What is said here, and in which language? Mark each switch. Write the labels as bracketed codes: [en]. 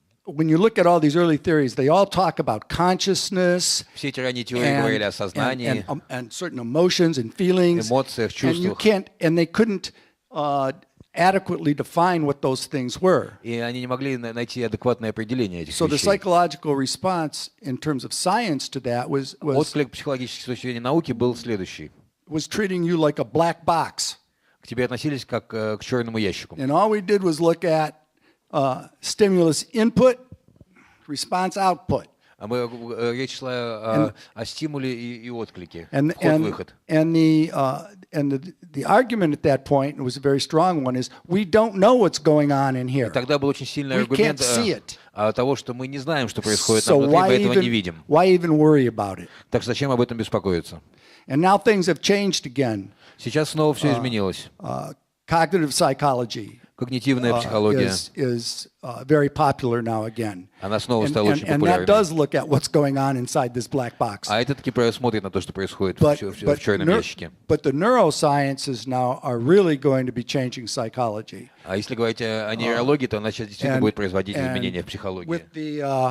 [en] When you look at all these early theories, they all talk about consciousness [ru] Все эти ранние теории говорили о сознании, [en] and certain emotions and feelings. [ru] эмоциях, чувствах. [en] And they couldn't adequately define what those things were. [ru] И они не могли найти адекватное определение этих [en] So the [ru] вещей. [en] psychological response in terms of science to that was [ru] Отклик психологической точки зрения науки был следующий. [en] was treating you like a black box. [ru] К тебе относились как к черному ящику. [en] And all we did was look at stimulus input, response output. [ru] Речь шла о стимуле и отклике, [en] And [ru] вход-выход. [en] the argument at that point, and it was a very strong one, is we don't know what's going on in here. [ru] Тогда был очень сильный [en] We [ru] аргумент [en] can't see it. [ru] того, что мы не знаем, что происходит [en] So [ru] нам внутри, мы этого не видим. [en] why even worry about it? [ru] Так что зачем об этом беспокоиться? [en] And now things have changed again. [ru] Сейчас снова все изменилось. [en] Cognitive psychology [ru] Когнитивная психология. [en] is very popular now again. [ru] Она снова стала очень [en] And that does look at what's going on inside this black box. [ru] А это таки смотрит на то, что происходит [en] But [ru] в черном ящике. [en] the neurosciences now are really going to be changing psychology. [ru] А если говорить о нейрологии, то она сейчас действительно будет производить изменения в психологии.